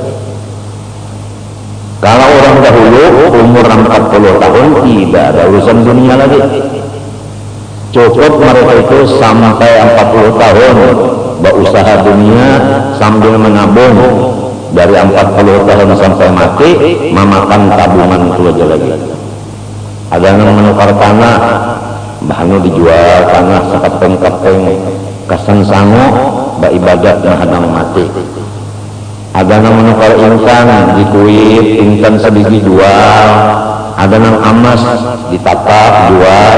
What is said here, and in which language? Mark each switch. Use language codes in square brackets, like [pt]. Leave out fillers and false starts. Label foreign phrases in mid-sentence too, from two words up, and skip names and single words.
[id] Kalau orang dahulu umur 40 tahun tidak ada urusan dunia lagi, cukup mereka itu sampai 40 tahun berusaha dunia sambil menabung, dari 40 tahun sampai mati memakan tabungan itu aja lagi. [bjn] Ada yang menukar tanah, bahannya dijual tanah sekapeng-kapeng kasan sango beribadat mahadang mati. [id] Ada yang menukar intan dikuit, intan sedikit jual. Ada yang emas ditapak jual.